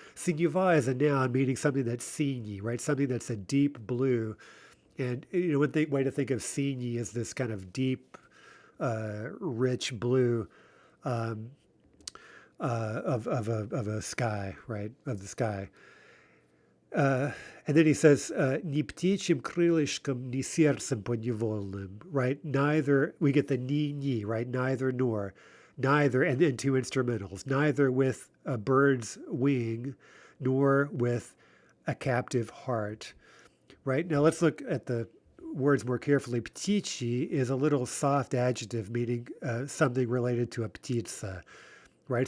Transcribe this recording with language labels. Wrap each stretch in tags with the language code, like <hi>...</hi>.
<en>Sинева is a noun meaning something that's синий, right? Something that's a deep blue. And one way to think of синий is this kind of deep, rich blue of a sky, right? Of the sky. And then he says,</en> <ru>"Ни птичьим крылышком, ни сердцем подневольным,"</ru> <en>right? Neither, we get the ni, right? Neither nor. Neither, and then two instrumentals, neither with a bird's wing, nor with a captive heart, right? Now let's look at the words more carefully. Птичий is a little soft adjective meaning something related to a птица, right?</en>